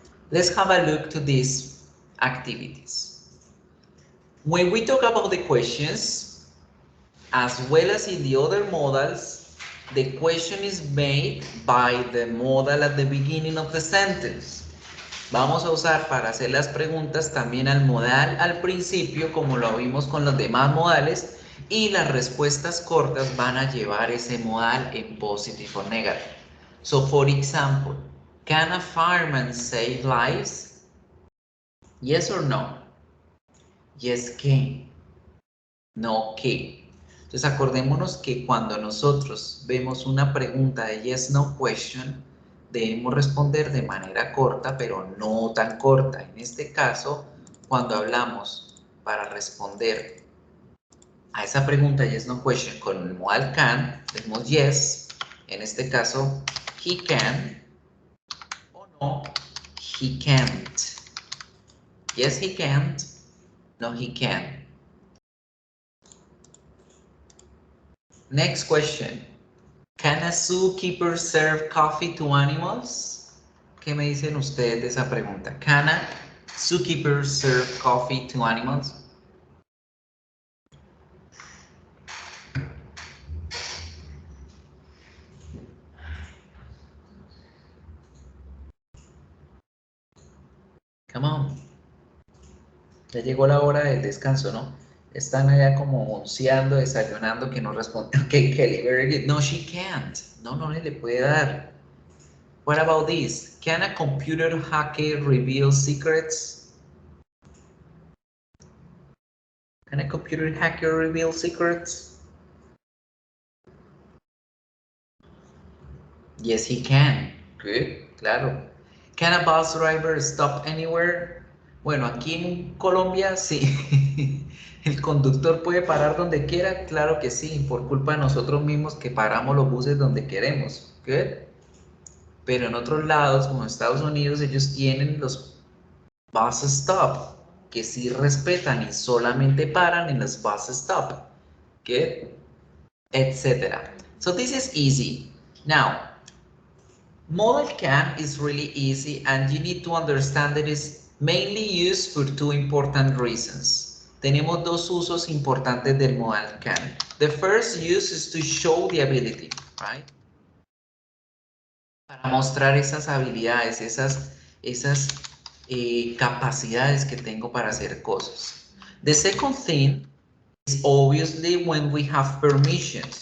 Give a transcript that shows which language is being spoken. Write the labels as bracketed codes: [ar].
[en] Let's have a look to these activities. When we talk about the questions, as well as in the other modals, the question is made by the modal at the beginning of the sentence. [es] Vamos a usar para hacer las preguntas también al modal al principio, como lo vimos con los demás modales, y las respuestas cortas van a llevar ese modal en [en] positive or negative. So, for example, can a fireman save lives? Yes or no? Yes, [es] ¿qué? [en] No, ¿qué? [es] Entonces acordémonos que cuando nosotros vemos una pregunta de [en] yes, no question, [es] debemos responder de manera corta, pero no tan corta. En este caso, cuando hablamos para responder a esa pregunta [en] yes, no question [es] con el modal can, decimos yes, en este caso, he can, o no, he can't. [en] Yes, he can't. No, he can. Next question. Can a zookeeper serve coffee to animals? [es] ¿Qué me dicen ustedes de esa pregunta? [en] Can a zookeeper serve coffee to animals? Come on. [es] Ya llegó la hora del descanso, ¿no? Están allá como onceando, desayunando, que no responden. [en] Okay, Kelly, very good. No, she can't. [es] No, no le puede dar. [en] What about this? Can a computer hacker reveal secrets? Can a computer hacker reveal secrets? Yes, he can. Good, claro. Can a bus driver stop anywhere? [es] Bueno, aquí en Colombia sí. ¿El conductor puede parar donde quiera? Claro que sí, por culpa de nosotros mismos que paramos los buses donde queremos. Good. Pero en otros lados, como en Estados Unidos, ellos tienen los bus stop, que sí respetan y solamente paran en los bus stop. [en] Good. Etcétera. So this is easy. Now, Modal can is really easy, and you need to understand that it's mainly used for two important reasons. [es] Tenemos dos usos importantes del modal can. [en] The first use is to show the ability, right? [es] Para mostrar esas habilidades, esas capacidades que tengo para hacer cosas. [en] The second thing is obviously when we have permissions.